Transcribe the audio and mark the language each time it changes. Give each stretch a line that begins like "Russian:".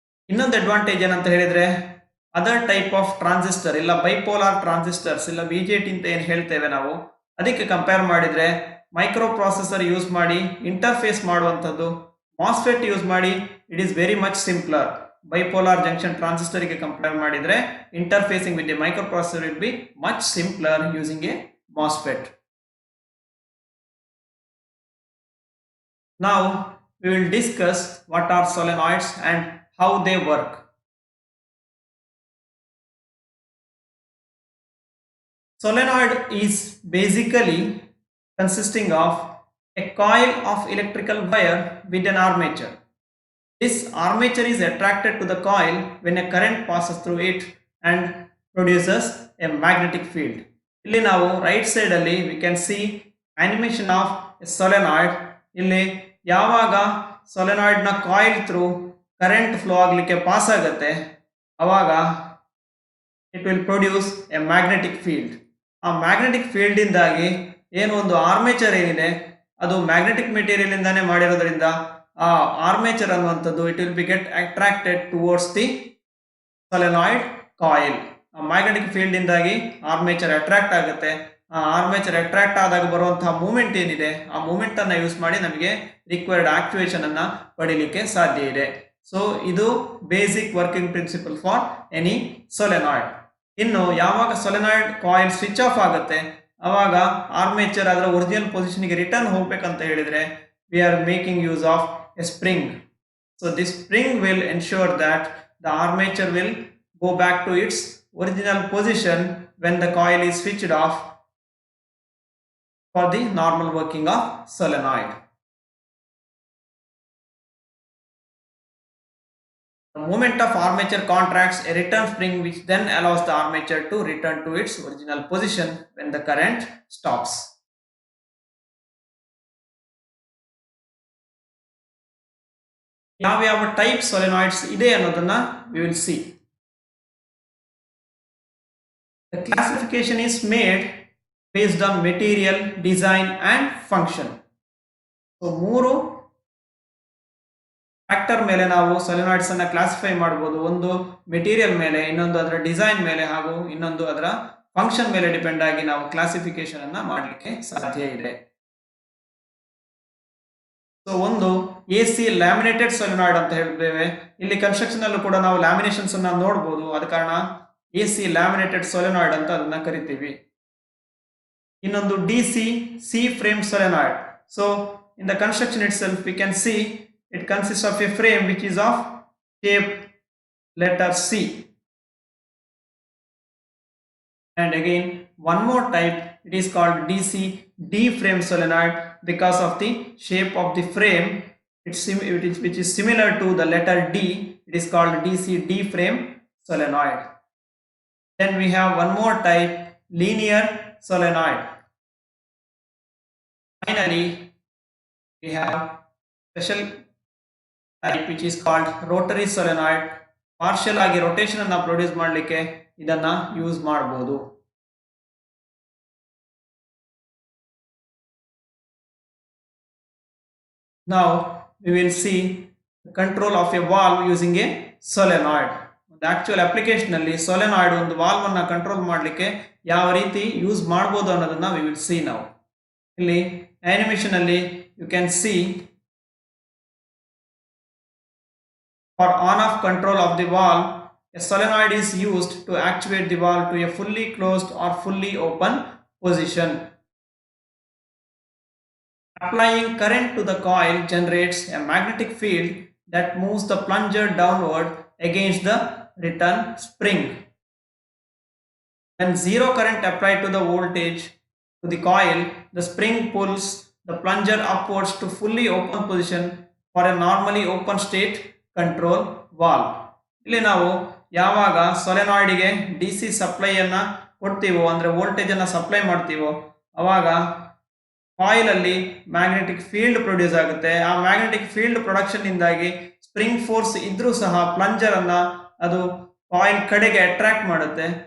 Kannada: ಇನ್ನೊಂದು ಅಡ್ವಾಂಟೇಜ್ ಏನಂತ ಹೇಳಿದ್ರೆ ಅದರ್ ಟೈಪ್ ಆಫ್ ಟ್ರಾನ್ಸಿಸ್ಟರ್ ಇಲ್ಲ ಬೈಪೋಲಾರ್ ಟ್ರಾನ್ಸಿಸ್ಟರ್ಸ್ ಇಲ್ಲ BJT ಅಂತ ಏನು ಹೇಳ್ತೇವೆ ನಾವು, ಅದಕ್ಕೆ ಕಂಪೇರ್ ಮಾಡಿದ್ರೆ ಮೈಕ್ರೋ ಪ್ರೊಸೆಸರ್ ಯೂಸ್ ಮಾಡಿ ಇಂಟರ್ಫೇಸ್ ಮಾಡುವಂಥದ್ದು ಮಾಸ್ಫೆಟ್ ಯೂಸ್ ಮಾಡಿ
English: It is very much simpler. Bipolar junction transistor
Kannada: ಗೆ ಕಂಪೇರ್ ಮಾಡಿದ್ರೆ
English: Interfacing with the microprocessor will be much simpler using a MOSFET. Now we will discuss what are solenoids and how they work. Solenoid is basically consisting of a coil of electrical wire with an armature. This armature is attracted to the coil when a current passes through it and produces a magnetic field.
Kannada: ಇಲ್ಲಿ ನಾವು right side ಅಲ್ಲಿ
English: we can see animation of a solenoid.
Kannada: ಇಲ್ಲಿ ಯಾವಾಗ solenoid ನ coil through current flow ಆಗಲಿಕ್ಕೆ pass ಆಗುತ್ತೆ ಅವಾಗ
English: it will produce a magnetic field.
Kannada: ಆ ಮ್ಯಾಗ್ನೆಟಿಕ್ ಫೀಲ್ಡ್ ಇಂದಾಗಿ ಏನು ಒಂದು ಆರ್ಮೇಚರ್ ಏನಿದೆ ಅದು ಮ್ಯಾಗ್ನೆಟಿಕ್ ಮೆಟೀರಿಯಲ್ ಇಂದಾನೆ ಮಾಡಿರೋದ್ರಿಂದ ಆ ಆರ್ಮೇಚರ್ ಅನ್ನುವಂಥದ್ದು
English: It will be get attracted towards the solenoid coil.
Kannada: ಆ ಮ್ಯಾಗ್ನೆಟಿಕ್ ಫೀಲ್ಡ್ ಇಂದಾಗಿ ಆರ್ಮೇಚರ್ ಅಟ್ರಾಕ್ಟ್ ಆಗುತ್ತೆ. ಆ ಆರ್ಮೇಚರ್ ಅಟ್ರಾಕ್ಟ್ ಆದಾಗ ಬರುವಂತಹ ಮೂವ್ಮೆಂಟ್ ಏನಿದೆ ಆ ಮೂವ್ಮೆಂಟ್ ಅನ್ನ ಯೂಸ್ ಮಾಡಿ ನಮಗೆ ರಿಕ್ವೈರ್ಡ್ ಆಕ್ಟಿವೇಶನ್ ಅನ್ನ ಪಡಿಲಿಕ್ಕೆ ಸಾಧ್ಯ ಇದೆ.
English: So ಇದು basic working principle for any solenoid.
Kannada: ಇನ್ನು ಯಾವಾಗ ಸೊಲೆನಾಯ್ಡ್ ಕಾಯಿಲ್ ಸ್ವಿಚ್ ಆಫ್ ಆಗುತ್ತೆ ಅವಾಗ ಆರ್ಮೇಚರ್ ಅದರ ಒರಿಜಿನಲ್ ಪೊಸಿಷನ್ಗೆ ರಿಟರ್ನ್ ಹೋಗ್ಬೇಕಂತ ಹೇಳಿದ್ರೆ
English: we are making use of a spring. So this spring will ensure that the armature will go back to its original position when the coil is switched off for the normal working of solenoid. The movement of armature contracts a return spring which then allows the armature to return to its original position when the current stops.
Kannada: ಯಾವ type ಸೊಲೆನಾಯ್ಡ್ಸ್ ಇದೆ ಅನ್ನೋದನ್ನ
English: we will see. The classification is made based on material, design and function.
Kannada: So ಮೂರು factor ಮೇಲೆ ನಾವು ಸೊಲೆನಾಯ್ಡ್ಸ್ ಅನ್ನ classify ಮಾಡಬಹುದು. ಒಂದು material ಮೇಲೆ, ಇನ್ನೊಂದು ಅದರ ಡಿಸೈನ್ ಮೇಲೆ ಹಾಗೂ ಇನ್ನೊಂದು ಅದರ ಫಂಕ್ಷನ್ ಮೇಲೆ ಡಿಪೆಂಡ್ ಆಗಿ ನಾವು ಕ್ಲಾಸಿಫಿಕೇಶನ್ ಅನ್ನ ಮಾಡಲಿಕ್ಕೆ ಸಾಧ್ಯ ಇದೆ. ಸೊ ಒಂದು AC ಲ್ಯಾಮಿನೇಟೆಡ್ ಸೊಲೆನಾಯ್ಡ್ ಅಂತ ಹೇಳಿದ್ದೇವೆ. ಇಲ್ಲಿ ಕನ್ಸ್ಟ್ರಕ್ಷನ್ ಅಲ್ಲೂ ಕೂಡ ನಾವು ಲ್ಯಾಮಿನೇಷನ್ಸ್ ಅನ್ನ ನೋಡಬಹುದು. ಆದ ಕಾರಣ AC ಲ್ಯಾಮಿನೇಟೆಡ್ ಸೊಲೆನಾಯ್ಡ್ ಅಂತ ಅದನ್ನ ಕರಿತೀವಿ.
English: ಇನ್ನೊಂದು DC C frame solenoid. So in the construction itself we can see it consists of a frame which is of shape letter C. And again one more type, it is called DC D frame solenoid because of the shape of the frame which is similar to the letter D. It is called DC D frame solenoid. Then we have one more type, linear solenoid. Finally we have special type which is called rotary solenoid.
Kannada: Partial ಆಗಿ rotation ಅನ್ನ produce ಮಾಡಲಿಕ್ಕೆ ಇದನ್ನ use ಮಾಡಬಹುದು.
English: Now we will see the control of a valve using a solenoid. The actual application
Kannada: ಅಲ್ಲಿ solenoid ಒಂದು valve ಅನ್ನ control ಮಾಡಲಿಕ್ಕೆ ಯಾವ ರೀತಿ ಯೂಸ್ ಮಾಡಬಹುದು ಅನ್ನೋದನ್ನ
English: we will see now. ಇಲ್ಲಿ animation ಅಲ್ಲಿ you can see for on-off control of the valve, a solenoid is used to actuate the valve to a fully closed or fully open position. Applying current to the coil generates a magnetic field that moves the plunger downward against the return spring. When zero current applied to the voltage to the coil, the spring pulls the plunger upwards to fully open position for a normally open state control valve.
Kannada: ಇಲ್ಲಿ ನಾವು ಯಾವಾಗ ಸೊಲೆನಾಯ್ಡ್ಗೆ DC ಸಪ್ಲೈಯನ್ನ ಕೊಡ್ತೀವೋ ಅಂದ್ರೆ voltage ಅನ್ನ supply ಮಾಡ್ತೀವೋ ಅವಾಗ coil ಅಲ್ಲಿ magnetic field produce ಆಗುತ್ತೆ. ಆ ಮ್ಯಾಗ್ನೆಟಿಕ್ ಫೀಲ್ಡ್ ಪ್ರೊಡಕ್ಷನ್ ಇಂದಾಗಿ ಸ್ಪ್ರಿಂಗ್ ಫೋರ್ಸ್ ಇದ್ರೂ ಸಹ ಪ್ಲಂಜರ್ ಅನ್ನ ಅದು ಕಾಯಿಲ್ ಕಡೆಗೆ ಅಟ್ರಾಕ್ಟ್ ಮಾಡುತ್ತೆ.